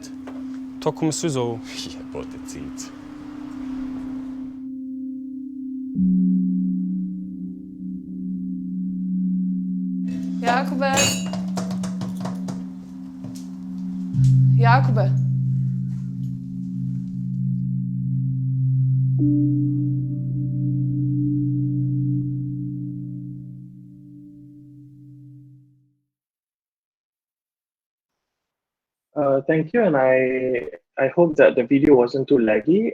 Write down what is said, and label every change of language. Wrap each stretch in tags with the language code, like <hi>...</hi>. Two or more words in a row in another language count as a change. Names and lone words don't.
<hr>Tako me svi zovu. Jebote, Cico. Jakube! Jakube!</hr> <en>Thank you, and I hope that the video wasn't too laggy.</en>